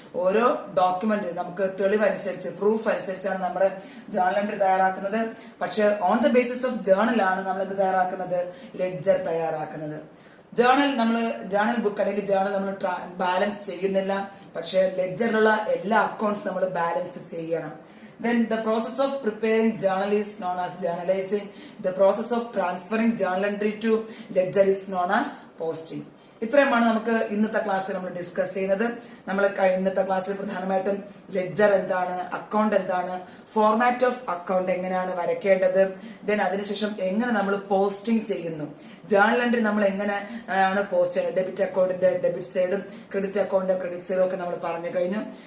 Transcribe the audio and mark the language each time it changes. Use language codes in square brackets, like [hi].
[ml] ഓരോ ഡോക്യുമെന്റ് നമുക്ക് തെളിവ് അനുസരിച്ച്, പ്രൂഫ് അനുസരിച്ചാണ് നമ്മൾ ജേർണൽ എൻട്രി തയ്യാറാക്കുന്നത്. പക്ഷെ [en] on the basis of [ml] ജേർണലാണ് നമ്മൾ എന്ത് തയ്യാറാക്കുന്നത്? ലെഡ്ജർ തയ്യാറാക്കുന്നത്. ജേർണൽ ബുക്ക് അല്ലെങ്കിൽ ജേർണൽ നമ്മൾ ബാലൻസ് ചെയ്യുന്നില്ല. പക്ഷെ ലെഡ്ജറിലുള്ള എല്ലാ അക്കൗണ്ട്സ് നമ്മൾ ബാലൻസ് ചെയ്യണം. [en] Then the process of preparing journal is known as journalizing. The process of transferring journal entry to ledger is known as posting. [ml] ഇത്രയുമാണ് നമുക്ക് ഇന്നത്തെ ക്ലാസ്സിൽ നമ്മൾ ഡിസ്കസ് ചെയ്യുന്നത്. നമ്മൾ ഇന്നത്തെ ക്ലാസ്സിൽ പ്രധാനമായിട്ടും ലെഡ്ജർ എന്താണ്, അക്കൗണ്ട് എന്താണ്, ഫോർമാറ്റ് ഓഫ് അക്കൗണ്ട് എങ്ങനെയാണ് വരയ്ക്കേണ്ടത്, ദെൻ അതിനുശേഷം എങ്ങനെ നമ്മൾ പോസ്റ്റിംഗ് ചെയ്യുന്നു, ജേർണൽ എൻട്രി നമ്മൾ എങ്ങനെ ആണ് പോസ്റ്റ് ചെയ്യുന്നത്, ഡെബിറ്റ് അക്കൗണ്ടിന്റെ ഡെബിറ്റ് സൈഡും ക്രെഡിറ്റ് അക്കൗണ്ടിന്റെ ക്രെഡിറ്റ് സൈഡും ഒക്കെ നമ്മൾ പറഞ്ഞു കഴിഞ്ഞു.